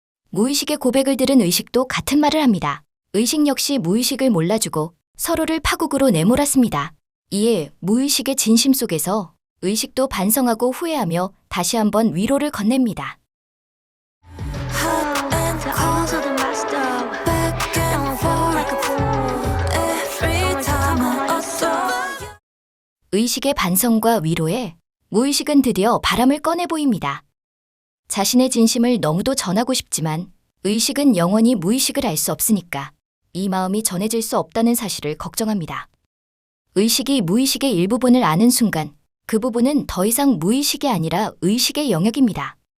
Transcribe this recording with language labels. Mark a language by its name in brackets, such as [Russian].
[Korean] 무의식의 고백을 들은 의식도 같은 말을 합니다. 의식 역시 무의식을 몰라주고 서로를 파국으로 내몰았습니다. 이에 무의식의 진심 속에서 의식도 반성하고 후회하며 다시 한번 위로를 건넵니다. [English] Hot and cold, back and forth, every time I saw. [Korean] 의식의 반성과 위로에 무의식은 드디어 바람을 꺼내 보입니다. 자신의 진심을 너무도 전하고 싶지만 의식은 영원히 무의식을 알 수 없으니까 이 마음이 전해질 수 없다는 사실을 걱정합니다. 의식이 무의식의 일부분을 아는 순간 그 부분은 더 이상 무의식이 아니라 의식의 영역입니다.